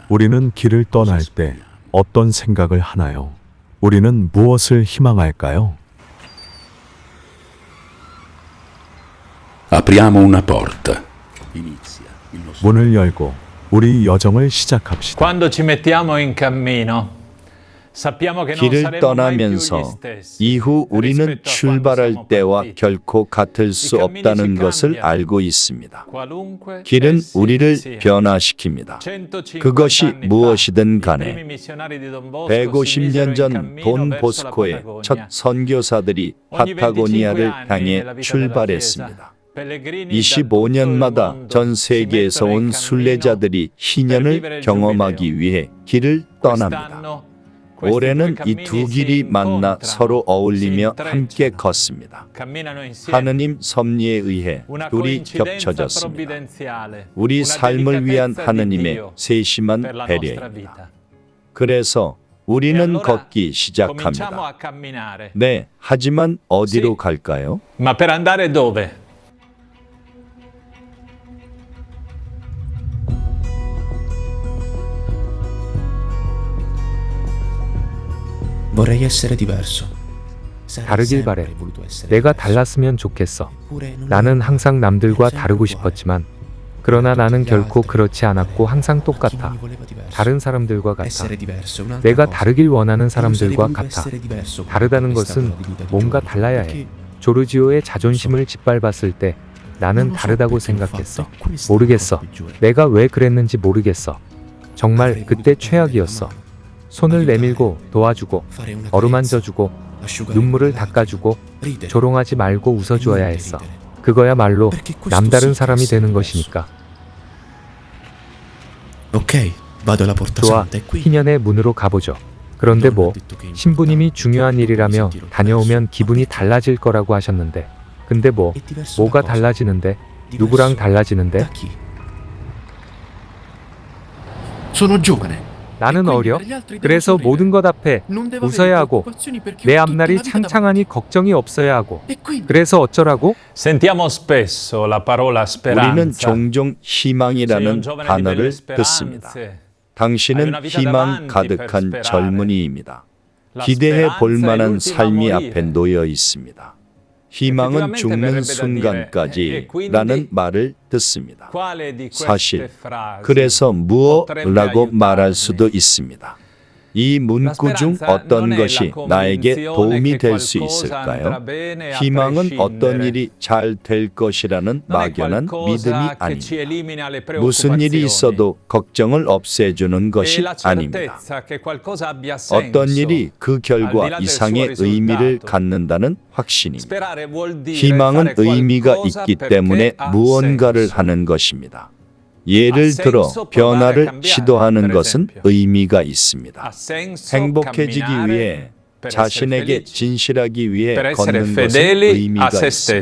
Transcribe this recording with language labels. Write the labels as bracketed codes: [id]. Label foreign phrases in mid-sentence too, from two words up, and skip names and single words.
[ko] 우리는 길을 떠날 때 어떤 생각을 하나요? 우리는 무엇을 희망할까요? [it] Apriamo una porta. Inizia il nostro [ko] 문을 열고 우리 여정을 시작합시다. [it] Quando ci mettiamo in cammino, sappiamo che non [ko] 길을 [it] saremo mai più gli [ko] 떠나면서 [it] stessi. [ko] 이후 우리는 [it] rispetto a quando [ko] 출발할 [it] siamo [ko] 때와 [it] partiti. [ko] 결코 같을 수 [it] I cammini [ko] 없다는 [it] si [ko] 것을 [it] cambiano. [ko] 알고 있습니다. [it] Qualunque [ko] 길은 [it] essi [ko] 우리를 [it] siano. [ko] 변화시킵니다. [it] 150 [ko] 그것이 [it] anni fa, [ko] 무엇이든 [it] i [ko] 간에 [it] primi missionari di Don Bosco si [ko] 150년 [it] misero in [ko] 전 [it] cammino [ko] 돈 [it] verso la [ko] 보스코의 [it] Patagonia. [ko] 첫 선교사들이 [it] Ogni 25 [ko] 파타고니아를 [it] anni [ko] 향해 [it] nella vita della [ko] 출발했습니다. [it] Chiesa, pellegrini da [ko] 25년마다 [it] tutto il [ko] 전 [it] mondo [ko] 세계에서 [it] si mettono [ko] 온 [it] in [ko] 순례자들이 [it] cammino [ko] 희년을 [it] per vivere il [ko] 경험하기 [it] Giubileo. [ko] 위해 길을 떠납니다. [it] Quest'anno questi [ko] 올해는 [it] due [ko] 이 [it] cammini [ko] 두 [it] si [ko] 길이 만나 [it] incontrano, [ko] 서로 어울리며 [it] si [ko] 함께 [it] intrecciano, [ko] 걷습니다. [it] camminano insieme. [ko] 하느님 섭리에 의해 [it] Una [ko] 둘이 [it] coincidenza [ko] 겹쳐졌습니다. [it] provvidenziale, [ko] 우리 [it] una [ko] 삶을 위한 [it] delicatezza di [ko] 하느님의 [it] Dio [ko] 세심한 [it] per la nostra [ko] 배려입니다. [it] vita. [ko] 그래서 [it] E [ko] 우리는 [it] allora [ko] 걷기 [it] cominciamo [ko] 시작합니다. [it] a camminare. [ko] 네, 하지만 어디로 [it] Sì. [ko] 갈까요? [it] Ma per andare dove? Vorrei essere diverso. [ko] 다르길 바래. 내가 달랐으면 좋겠어. 나는 항상 남들과 다르고 싶었지만, 그러나 나는 결코 그렇지 않았고 항상 똑같아. 다른 사람들과 같아. 내가 다르길 원하는 사람들과 같아. 다르다는 것은 뭔가 달라야 해. 조르지오의 자존심을 짓밟았을 때 나는 다르다고 생각했어. 모르겠어. 내가 왜 그랬는지 모르겠어. 정말 그때 최악이었어. 손을 내밀고 도와주고 어루만져주고 눈물을 닦아주고 조롱하지 말고 웃어주어야 했어. 그거야말로 남다른 사람이 되는 것이니까. [it] Ok, vado alla porta [ko] 좋아, [it] santa e qui. [ko] 희년의 문으로 가보죠. 그런데 뭐 신부님이 중요한 일이라며 다녀오면 기분이 달라질 거라고 하셨는데, 근데 뭐 뭐가 달라지는데? 누구랑 달라지는데? [it] Da chi? Sono giovane. [ko] 나는 어려. 그래서 모든 것 앞에 웃어야 하고 내 앞날이 창창하니 걱정이 없어야 하고. 그래서 어쩌라고? [it] Sentiamo spesso la parola [ko] 우리는 [it] speranza. [ko] 종종 [it] Sei un [ko] 희망이라는 [it] giovane di belle [ko] 단어를 듣습니다. [it] speranze. [ko] 당신은 희망 가득한 젊은이입니다. 기대해 볼 만한 삶이 앞에 놓여 있습니다. 희망은 죽는 순간까지 라는 말을 듣습니다. [it] Quale di queste [ko] 사실, [it] frasi [ko] 그래서 무엇라고 [it] potrebbe [ko] 말할 [it] aiutarmi? [ko] 수도 있습니다. 이 문구 중 어떤 것이 나에게 도움이 될 수 있을까요? 희망은 어떤 일이 잘 될 것이라는 [it] Non è [ko] 막연한 [it] qualcosa [ko] 믿음이 [it] che ci [ko] 아닙니다. [it] elimina le [ko] 무슨 일이 [it] preoccupazioni. [ko] 있어도 걱정을 없애주는 [it] E [ko] 것이 [it] la [ko] 아닙니다. [it] certezza che qualcosa abbia senso. [ko] 어떤 일이 그 결과 [it] al di là del [ko] 이상의 [it] suo [ko] 의미를 [it] risultato. [ko] 갖는다는 확신입니다. [it] Sperare vuol dire [ko] 희망은 [it] fare [ko] 의미가 [it] qualcosa [ko] 있기 [it] perché [ko] 때문에 [it] ha [ko] 무언가를 [it] senso. [ko] 하는 것입니다. 예를 들어 변화를 시도하는 것은 의미가 있습니다. [it] Ha senso [ko] 행복해지기 [it] camminare [ko] 위해 [it] per essere [ko] 자신에게 [it] felici, [ko] 진실하기 위해 [it] per essere [ko] 걷는 것은 [it] fedeli a [ko] 의미가 [it] se [ko] 있습니다.